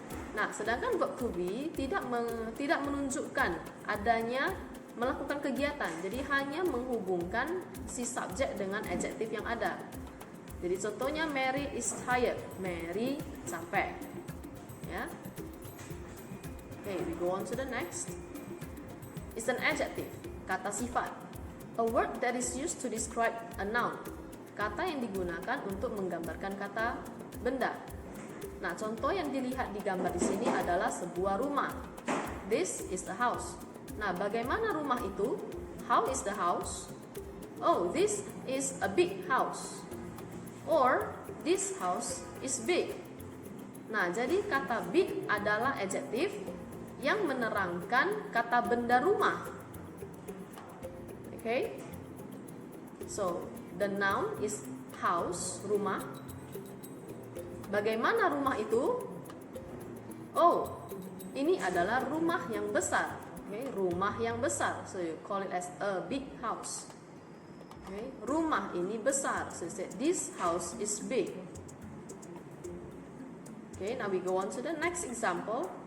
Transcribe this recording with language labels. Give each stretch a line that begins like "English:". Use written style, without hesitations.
Indonesian: Nah, sedangkan verb to be tidak menunjukkan adanya melakukan kegiatan. Jadi hanya menghubungkan si subjek dengan adjektif yang ada. Jadi contohnya Mary is tired, Mary capek. Ya.
English: Okay, we go on to the next. It's an adjective, kata sifat. A word that is used to describe a noun.
Indonesian: Kata yang digunakan untuk menggambarkan kata benda. Nah, contoh yang dilihat di gambar di sini adalah sebuah rumah.
English: This is the house. Nah, bagaimana rumah itu? How is the house? Oh, this is a big house. Or, this house is big.
Indonesian: Nah, jadi kata big adalah adjektif yang menerangkan kata benda rumah. Okay?
English: So, the noun is house, rumah. Bagaimana rumah itu?
Indonesian: Oh, ini adalah rumah yang besar. Okay, rumah yang besar.
English: So you call it as a big house. Okay, rumah ini besar. So you say this house is big. Okay, now we go on to the next example.